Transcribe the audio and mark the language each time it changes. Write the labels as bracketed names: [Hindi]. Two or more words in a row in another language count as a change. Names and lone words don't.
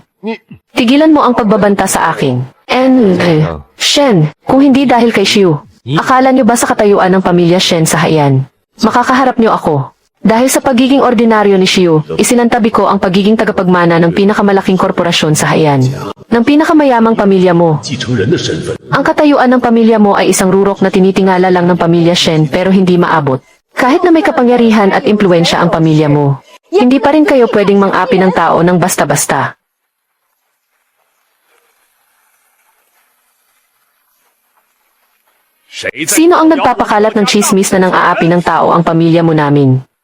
[Filipino] Tigilan mo ang pagbabanta sa akin. Shen, kung hindi dahil kay Xiu, akala niyo ba sa katayuan ng pamilya Shen sa Haiyan? Makakaharap niyo ako. Dahil sa pagiging ordinaryo ni Xiu, isinantabi ko ang pagiging tagapagmana ng pinakamalaking korporasyon sa Haiyan. Ng pinakamayamang pamilya mo. [Chinese] 继承人的身份， [Filipino] Ang katayuan ng pamilya mo ay isang rurok na tinitingala lang ng pamilya Shen pero hindi maabot. Kahit na may kapangyarihan at impluensya ang pamilya mo, hindi pa rin kayo pwedeng mang-api ng tao ng basta-basta. Sino ang nagpapakalat ng chismis na nang-aapi ng tao ang pamilya mo namin?